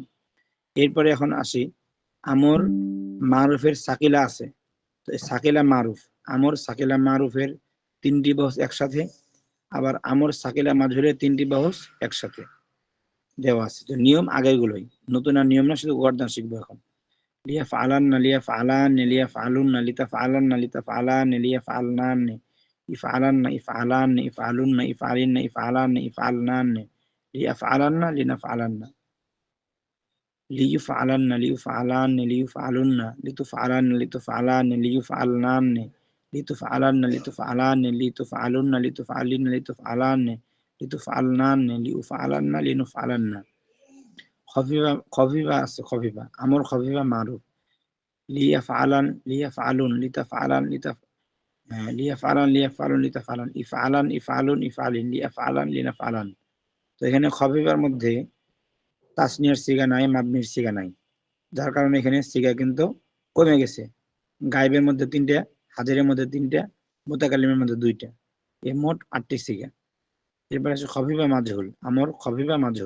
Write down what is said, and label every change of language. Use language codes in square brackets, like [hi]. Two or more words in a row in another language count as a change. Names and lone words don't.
[bn] এরপরে এখন আসি আমর মারুফের সাকিলা আছে। তো সাকিলা মারুফ, আমর সাকিলা মারুফের 3টি বহস একসাথে, আবার আমর সাকিলা মাজহুরের 3টি বহস একসাথে দেওয়া আছে। তো নিয়ম আগেরগুলোই, নতুন আর নিয়ম না, শুধু গর্দান শিখবো এখন। [ar] ليفعلانّ، ليفعلانّ، ليفعلُنّ، لتفعلانّ، لتفعلانّ، ليفعلنانّ، افعلانّ، افعلانّ، افعلُنّ، افعلِنّ، افعلانّ، افعلنانّ، ليفعلانّ، لنفعلانّ، ليُفعلانّ، ليُفعلانّ، ليُفعلُنّ، لتُفعلانّ، لتُفعلانّ، ليُفعلنانّ، لتُفعلانّ، لتُفعلانّ، لتُفعلُنّ، لتُفعلِنّ، لتُفعلانّ، لتُفعلنانّ، لأُفعلانّ، لنُفعلانّ. [bn] খফিফা, খফিফা আছে, খফিফা আমর খফিফা মারুফ। [ar] ليفعلَنْ، ليفعلُنْ، لتفعلَنْ، ليفعلَنْ، ليفعلُنْ، لتفعلَنْ، افعلَنْ، افعلُنْ، افعلِنْ، ليفعلَنْ، لنفعلَنْ. [bn] তো এখানে খফিফার মধ্যে তাসনিয়ার সিগা নাই, মাবনির সিগা নাই, যার কারণে এখানে সিগা কিন্তু কমে গেছে। গায়েবের মধ্যে 3টা, হাজিরের মধ্যে 3টা, মুতাকাল্লিমের মধ্যে 2টা, এই মোট 8টি সিগা। এরপর আছে খফিফা মাজহুল, আমর খফিফা মাজহুল।